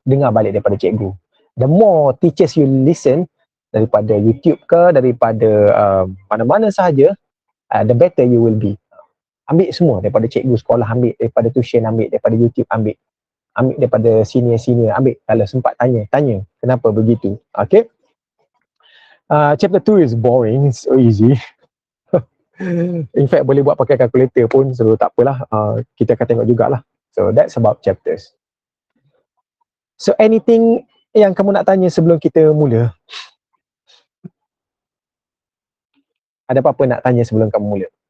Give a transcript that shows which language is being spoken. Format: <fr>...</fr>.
<ms>Dengar balik daripada cikgu.</ms> <en>The more teachers you listen,</en> <ms>daripada YouTube ke, daripada mana-mana sahaja,</ms> <en>the better you will be.</en> <ms>Ambil semua daripada cikgu sekolah, ambil daripada tuition, ambil daripada YouTube, ambil daripada senior-senior, ambil. Kalau sempat tanya kenapa begitu. Okay.</ms> <en>Chapter 2 is boring, it's so easy.</en> <ms>In fact boleh buat pakai calculator pun, so tak apalah, kita akan tengok jugalah.</ms> <en>So that's about chapters.</en> <ms>So anything yang kamu nak tanya sebelum kita mula? Ada apa-apa nak tanya sebelum kamu mula?</ms>